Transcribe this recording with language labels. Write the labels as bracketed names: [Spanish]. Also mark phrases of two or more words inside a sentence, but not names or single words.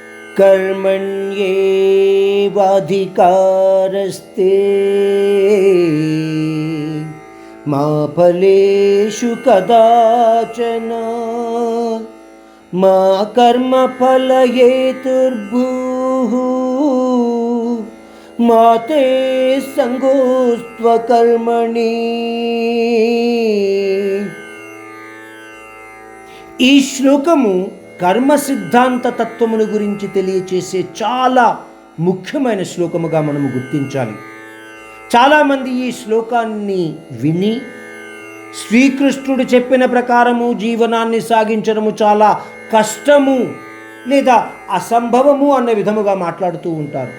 [Sanskrit] कर्मण्येवाधिकारस्ते मा फलेषु कदाचन मा कर्मफलहेतुर्भूः मा ते संगोस्त्वकर्मणि. [Telugu] ఈ శ్లోకము కర్మ సిద్ధాంత తత్వమును గురించి తెలియచేసే చాలా ముఖ్యమైన శ్లోకముగా మనము గుర్తించాలి. చాలామంది ఈ శ్లోకాన్ని విని శ్రీకృష్ణుడు చెప్పిన ప్రకారము జీవనాన్ని సాగించడము చాలా కష్టము లేదా అసంభవము అన్న విధముగా మాట్లాడుతూ ఉంటారు.